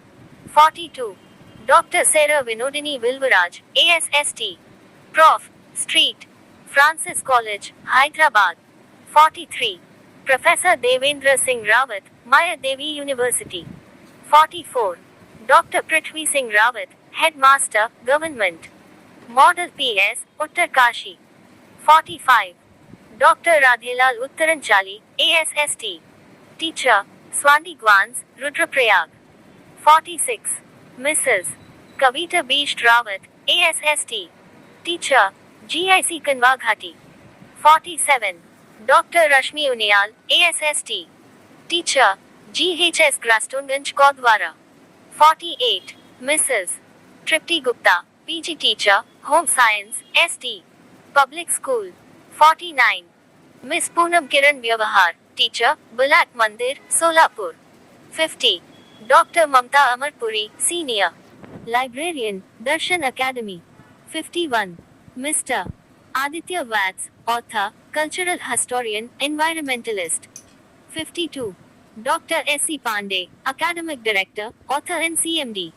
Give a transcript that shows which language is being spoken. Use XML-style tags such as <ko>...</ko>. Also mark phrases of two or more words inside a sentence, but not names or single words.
<en>42. Dr. Sarah Vinodini Vilvaraj, ASST, Prof. Street, Francis College, Hyderabad. 43. Professor Devendra Singh Rawat, Maya Devi University. 44. Dr. Prithvi Singh Rawat, Headmaster, Government Model PS, Uttarkashi. 45. Dr. Radhelal Uttaranchali, ASST, Teacher, Swandi Gwans, Rudraprayag. 46. Mrs. Kavita Bisht Rawat, ASST, Teacher, GIC Kanwaghati. 47. Dr. Rashmi Uniyal, ASST, Teacher, GHS Grastonganj Kodwara. 48. Mrs. Tripti Gupta, PG Teacher, Home Science, ST, Public School. 49. Miss Poonam Kiran Vyavahar, Teacher, Bulak Mandir, Solapur. 50. Dr. Mamta Amarpuri, Senior Librarian, Darshan Academy. 51. Mr. Aditya Vats, Author, Cultural Historian, Environmentalist. 52. Dr. S.C. Pandey, Academic Director, Author and CMD.</en>